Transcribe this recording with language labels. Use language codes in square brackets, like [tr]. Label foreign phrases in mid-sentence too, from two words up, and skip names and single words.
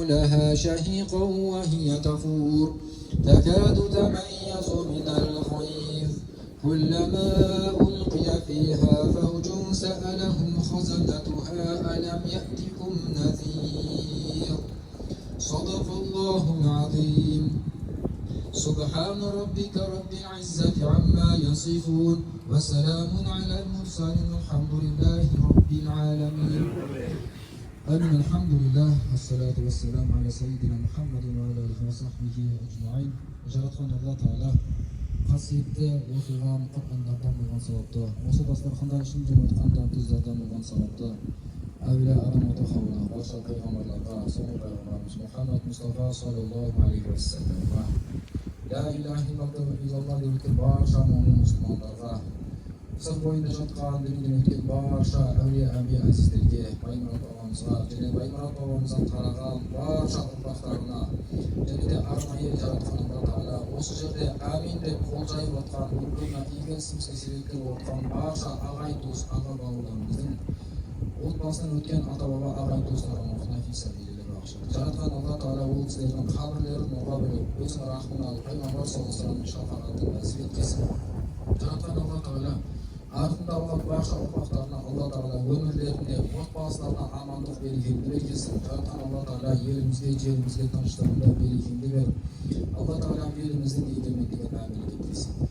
[ar] لها شهيقا وهي تفور تكاد تميز من الغيظ كلما ألقي فيها فوج سألهم خزنتها ألم يأتكم نذير صدق الله العظيم سبحان ربك رب العزة عما يصفون وسلام على المرسلين الحمد لله رب العالمين. آمين. الحمد لله والصلاة والسلام على سيدنا محمد وعلى آله وصحبه أجمعين. [kk] жаратқан Алла Тағала қасиетті оқиған Құр'андардан болған сауапты, осы дастарханда ішін жеп отқан тұздардан болған сауапты әулие Адам ата Хауа, барша пайғамбарларға, соңғы пайғамбарымыз Мұхаммад Мұстафа [ar] صلى الله عليه وسلم, لا إله إلا الله [kk] деп өткен барша момын мұсылмандарға, сыр бойында жатқан дүниеден өткен барша әулие әмбие әзіздерге, Баймұрат бабамызға және Баймұрат бабамыздан тараған барша ұрпақтарына, және де арнайы жаратқан Алла Тағала осы жерде әмин деп қол жайып отқан, өміріне игі ісімізге себепкер болып отқан барша ағайын туыс, аға бауырларымыздың отбасынан өткен ата-баба ағайын туыстарының рухына фи-сабилилlah бағыштады. Жаратқан Алла Тағала ол кісілердің қабірлерін нұрға бөлеп, өзінің рахмын алып, пайғамбар [ar] صلى الله عليه وسلم [kk] шафағатын нәсіп еткесін. Жаратқан Алла Тағала артында қалған барша ұрпақтарына Алла Тағала өмірлерінде, отбасыларына амандық берекелі берекесін. Жаратқан Алла Тағала елімізге, жерімізге тыныштығында берекелі беріп, Алла Тағала еліміздің егемендігін мәңгілік еткесін.